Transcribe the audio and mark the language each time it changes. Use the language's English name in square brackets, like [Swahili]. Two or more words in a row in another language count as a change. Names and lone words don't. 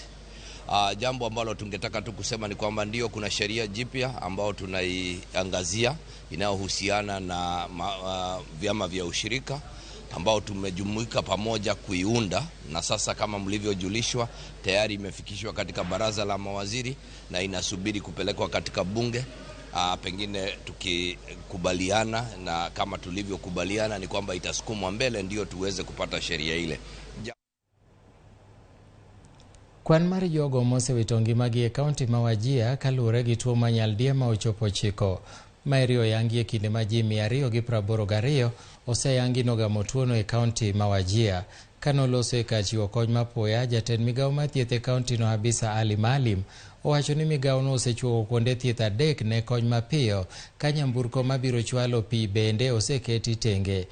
[Swahili] Jambo ambalo tungetaka tu kusema ni kwamba ndio kuna sheria jipya ambao tunaiangazia inayohusiana na vyama vya ushirika ambao tumejumuika pamoja kuiunda, na sasa kama mlivyojulishwa tayari imefikishwa katika baraza la mawaziri na inasubiri kupelekwa katika bunge. Pengine tukikubaliana na kama tulivyokubaliana ni kwamba itasukumwa mbele ndio tuweze kupata sheria ile. [Luo (Kenya and Tanzania)] Kwan mar jogo mosewito ngimagi e kaunti ma Wajir kaluwore gi tuo manyaldiema ochopo chiko. Maeri oyangi e kinde ma ji 282 oseyangi nogamo tuono e kaunti ma Wajir. Kanoloso e kar chiwo kony mapoya, jatend migawo mar thieth e kaunti no Habisa Ali Maalim owacho ni migawo no osechuogo kuonde thieth 3 ne kony mapiyo, ka nyamburko mabiro chwalo pi bende oseketi tenge.